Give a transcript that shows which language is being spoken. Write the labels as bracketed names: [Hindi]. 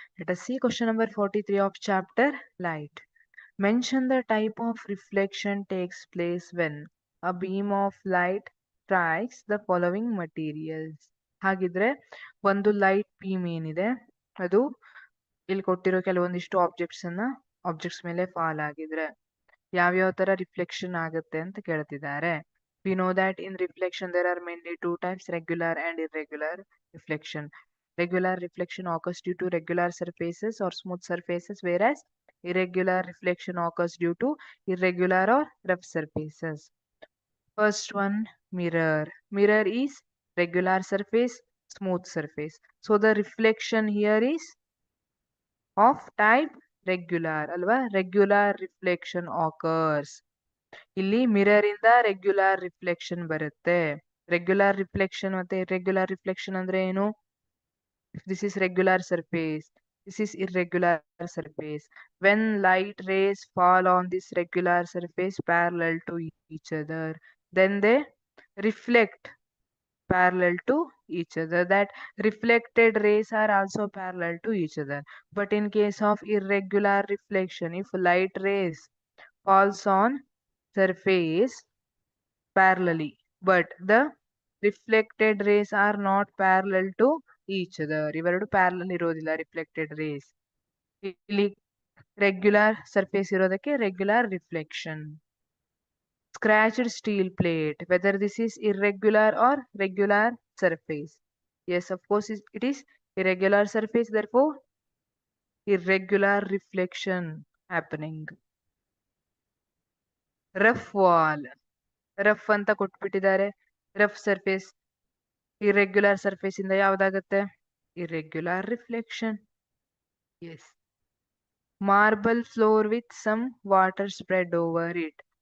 [English] Let us see question number 43 of chapter Light. Mention the type of reflection takes place when a beam of light strikes the following materials. [Kannada] ಹಾಗಿದ್ರೆ ಒಂದು light beam ಏನಿದೆ ಅದು ಇಲ್ಲಿ ಕೊಟ್ಟಿರೋ ಕೆಲವೊಂದಿಷ್ಟು objects ಮೇಲೆ fall ಆಗಿದ್ರೆ ಯಾವ್ಯಾವ ತರ ರಿಫ್ಲೆಕ್ಷನ್ ಆಗುತ್ತೆ ಅಂತ ಕೇಳ್ತಿದ್ದಾರೆ. [English] We know that in reflection there are mainly two types, regular and irregular reflection. Regular reflection occurs due to regular surfaces or smooth surfaces, whereas irregular reflection occurs due to irregular or rough surfaces. First one, mirror. Mirror is regular surface, smooth surface. So the reflection here is of type regular, [Kannada] alva? [English] Regular reflection occurs. [Kannada] ಇಲ್ಲಿ mirror ಇಂದ regular reflection ಬರುತ್ತೆ. Regular reflection ಮತ್ತೆ irregular reflection ಅಂದ್ರೆ ಏನು? [English] This is regular surface, this is irregular surface. When light rays fall on this regular surface parallel to each other, then they reflect parallel to each other. That reflected rays are also parallel to each other. But in case of irregular reflection, if light rays falls on surface parallelly, but the reflected rays are not parallel to each other. [Kannada] ಇವೆರಡು parallel ಇರೋದಿಲ್ಲ reflected race. ಇಲ್ಲಿ regular surface ಇರೋದಕ್ಕೆ regular reflection. [English] Scratched steel plate, whether this is irregular or regular surface. Yes, of course it is irregular surface, therefore irregular reflection happening. Rough wall, [Kannada] rough ಅಂತ ಕೊಟ್ಬಿಟ್ಟಿದ್ದಾರೆ. Rough surface irregular surface ಇಂದ ಯಾವ್ದಾಗತ್ತೆ? Irregular reflection. S. [English] Marble floor with some water spread over it.